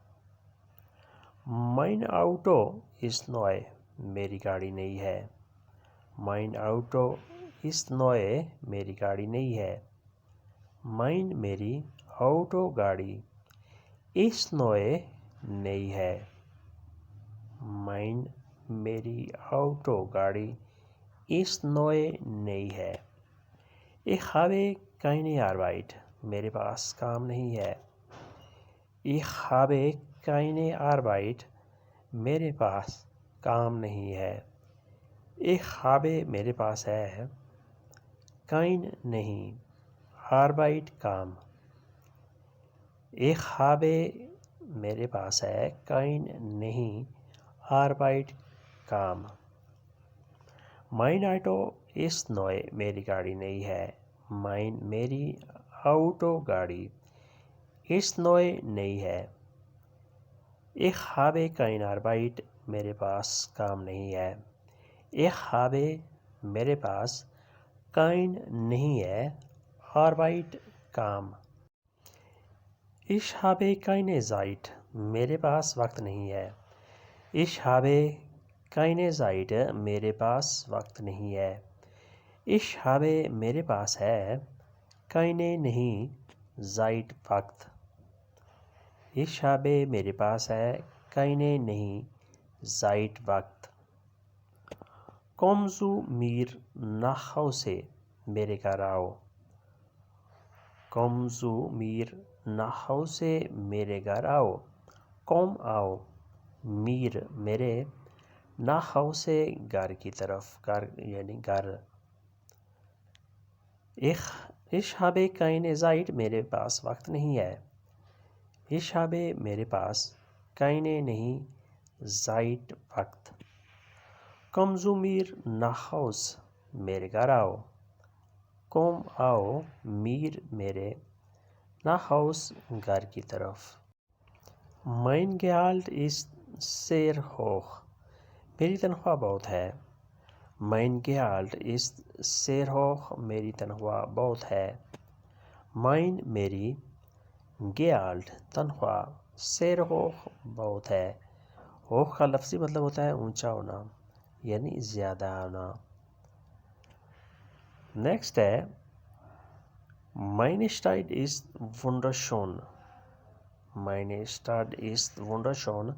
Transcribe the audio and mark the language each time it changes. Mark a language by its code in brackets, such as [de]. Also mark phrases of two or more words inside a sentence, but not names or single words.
[de] Mein Auto ist neu [ur] میری گاڑی نئی ہے، [de] Mein Auto ist neu [ur] میری گاڑی نئی ہے، مائن میری آٹو گاڑی [de] ist neu [ur] نئی ہے، مائن میری آٹو گاڑی [de] ist neu [ur] نئی ہے، [de] ich habe keine Arbeit [ur] میرے پاس کام نہیں ہے، [de] ich habe keine Arbeit [ur] میرے پاس کام نہیں ہے، [de] ich habe [ur] میرے پاس ہے، kein نہیں، Arbeit کام، [de] ich habe [ur] میرے پاس ہے، kein نہیں، Arbeit کام، [de] mein Auto ist neu [ur] میری گاڑی نئی ہے، mein میری آٹو گاڑی [de] ist neu [ur] نئی ہے، [de] ich habe keine Arbeit [ur] میرے پاس کام نہیں ہے، [de] ich habe میرے [ur] پاس kein نہیں ہے، [de] Arbeit کام، ich habe keine Zeit [ur] میرے پاس وقت نہیں ہے، [de] ich habe keine Zeit [ur] میرے پاس وقت نہیں ہے، [de] ich habe [ur] میرے پاس ہے، keine نہیں، Zeit وقت، [de] ich habe [ur] میرے پاس ہے، [de] keine نہیں، Zeit وقت، komm zu mir nach Hause [ur] میرے گھر آؤ، [de] komm zu mir nach Hause [ur] میرے گھر آؤ، [de] komm آؤ، mir میرے، nach Hause [ur] گھر کی طرف، گھر یعنی گھر، [de] ich habe keine Zeit [ur] میرے پاس وقت نہیں ہے، [de] ich habe [ur] میرے پاس [de] keine نہیں، Zeit وقت، komm zu mir nach Hause [ur] میرے گھر آؤ، [de] komm آؤ، mir میرے، nach Hause گھر [ur] کی طرف، [de] mein Gehalt ist sehr hoch [ur] میری تنخواہ بہت ہے، [de] mein Gehalt ist sehr hoch [ur] میری تنخواہ بہت ہے، [de] mein میری، [ur] Gehalt تنخواہ، [de] sehr hoch [ur] بہت ہے، hoch کا لفظی مطلب ہوتا ہے اونچا ہونا یعنی زیادہ ہونا۔ نیکسٹ ہے [de] Meine Stadt ist wunderschön. Meine Stadt ist wunderschön.